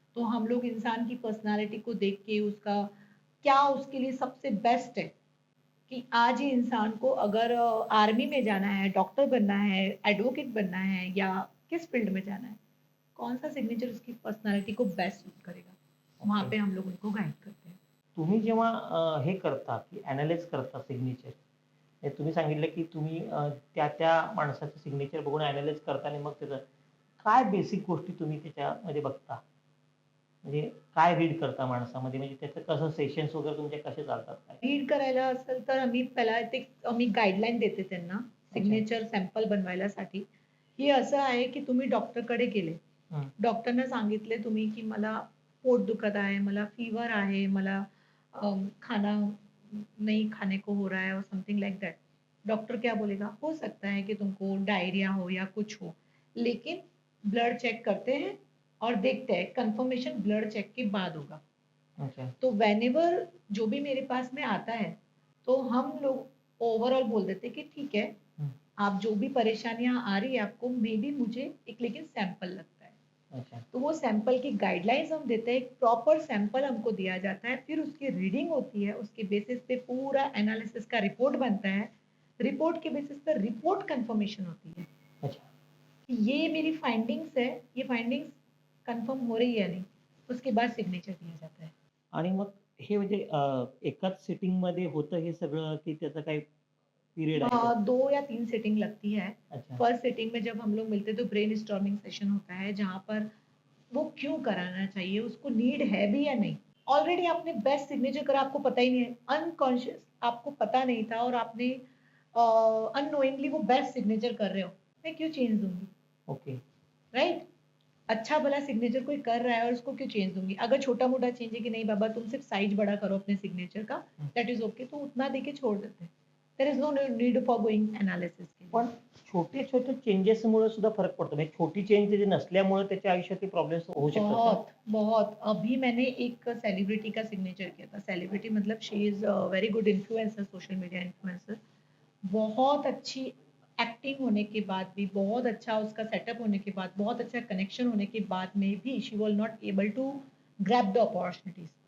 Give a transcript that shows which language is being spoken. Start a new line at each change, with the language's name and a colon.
Hindi: तो हम लोग इंसान की पर्सनालिटी को देख के उसका क्या उसके लिए सबसे बेस्ट है, कि आज ही इंसान को अगर आर्मी में जाना है, डॉक्टर बनना है, एडवोकेट बनना है, या किस फील्ड में जाना है, कौन सा सिग्नेचर उसकी पर्सनालिटी को बेस्ट सूट करेगा, वहां
English: Okay.
Hindi: पे हम लोग उनको गाइड करते हैं।
Marathi: तुम्ही जेव्हा हे करता की ॲनालाइज करता सिग्नेचर, हे तुम्ही सांगितलं की तुम्ही त्या माणसाचं सिग्नेचर बघून ॲनालाइज करता आणि मग त्याचं काय बेसिक गोष्टी तुम्ही त्याच्यामध्ये बघता? म्हणजे काय रीड करता माणसामध्ये, म्हणजे त्याचं कसं सेशन्स वगैरे तुमचे कसे चालतात काय? रीड करायला असेल तर आम्ही पहिला ते आम्ही गाईडलाईन देते त्यांना
Hindi: अच्छा.
Marathi: Signature sample बनवायलासाठी. ही असं आहे की तुम्ही डॉक्टरकडे गेले, हं. डॉक्टरना सांगितले तुम्ही की मला पोट दुखत आहे, मला फीवर आहे, मला
Hindi: खाना नहीं खाने को हो रहा है
Marathi: और
English: Something like that.
Hindi: डॉक्टर क्या बोलेगा, हो सकता है कि तुमको डायरिया हो या कुछ हो, लेकिन ब्लड चेक करते हैं और देखते हैं, कंफर्मेशन ब्लड चेक के बाद होगा। अच्छा. तो व्हेनेवर जो भी मेरे पास में आता है, तो हम लोग ओवरऑल बोल देते हैं कि ठीक है, हं. आप जो भी परेशानियां आ रही है आपको, मे बी मुझे एक लेकिन सैंपल लगता है। अच्छा. तो वो सैंपल की गाइडलाइंस हम देते हैं, एक प्रॉपर सैंपल हमको दिया जाता है, फिर उसकी रीडिंग होती है, उसके बेसिस पे पूरा एनालिसिस का रिपोर्ट बनता है, रिपोर्ट के बेसिस पर रिपोर्ट कंफर्मेशन होती है अच्छा. कि ये मेरी फाइंडिंग्स है, ये फाइंडिंग्स कंफर्म हो रही है या नहीं, उसके बाद सिग्नेचर दिया जाता है।
Marathi: आणि मग हे म्हणजे एकाच सिटिंगमध्ये होतं हे सगळं, की त्याचा काही पिरियड आहे का?
Hindi: 2 या 3 सेटिंग लगती है। अच्छा. फर्स्ट सेटिंग में जब हम लोग मिलते हैं तो ब्रेनस्टॉर्मिंग सेशन होता है, जहाँ पर वो क्यों कराना चाहिए, उसको नीड है भी या नहीं। ऑलरेडी आपने बेस्ट सिग्नेचर करा, आपको पता ही नहीं है, अनकॉन्शियस आपको पता नहीं था और आपने अननोइंगली वो बेस्ट सिग्नेचर कर रहे हो, मैं क्यों चेंज दूंगी,
English: Okay. Right.
Hindi: अच्छा भला सिग्नेचर कोई कर रहा है और उसको क्यों चेंज दूंगी। अगर छोटा मोटा चेंज है कि नहीं बाबा तुम सिर्फ साइज बड़ा करो अपने सिग्नेचर का, हं.
English: that is okay,
Hindi: तो उतना दे के छोड़ देते हैं।
English: there is no need for going analysis
Hindi: के लिए।
Marathi: पण छोटे-छोटे चेंजेसमुळे सुद्धा फरक पडतो. म्हणजे छोटी चेंज त्याची नसल्यामुळे त्याच्या आयुष्यात प्रॉब्लेम्स होऊ शकतात का?
Hindi: बहुत बहुत अभी मैंने एक सेलिब्रिटी का सिग्नेचर किया था। सेलिब्रिटी मतलब
English: she is very good influencer,
Hindi: social media influencer. बहुत अच्छी एक्टिंग होने के बाद भी, बहुत अच्छा उसका सेटअप होने के बाद, बहुत अच्छा कनेक्शन होने के बाद में भी
English: She was not able to grab the opportunities.